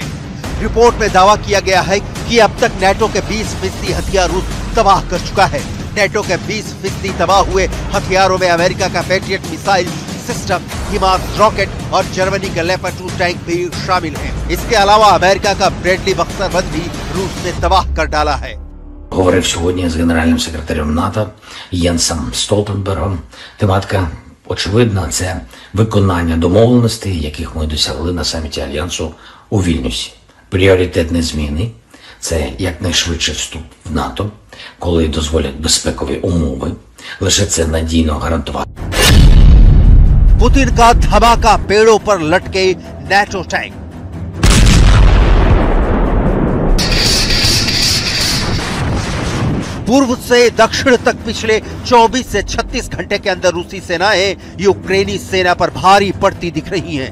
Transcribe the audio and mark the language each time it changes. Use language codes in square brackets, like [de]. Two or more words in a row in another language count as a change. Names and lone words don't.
[hi] रिपोर्ट में दावा किया गया है कि अब तक नाटो के 20% हथियार रूस तबाह कर चुका है। नाटो के 20% तबाह हुए हथियारों में अमेरिका का पैट्रियट मिसाइल सिस्टम, हिमास रॉकेट और जर्मनी के लेपर्ड 2 टैंक भी शामिल हैं। इसके अलावा अमेरिका का ब्रैडली बख्तरबंद भी रूस ने तबाह कर डाला है। [uk] Говорив сьогодні з генеральним секретарем НАТО Єнсом Столтенбергом. Тематика очевидна – це виконання домовленостей, яких ми досягли на саміті Альянсу у Вільнюсі. Пріоритетні зміни – це якнайшвидший вступ в НАТО, коли дозволять безпекові умови. Лише це надійно гарантувати. [hi] पुतिन का धमाका, पेड़ों पर लटके नाटो टैंक। पूर्व से दक्षिण तक पिछले 24 से 36 घंटे के अंदर रूसी सेनाएं यूक्रेनी सेना पर भारी पड़ती दिख रही हैं।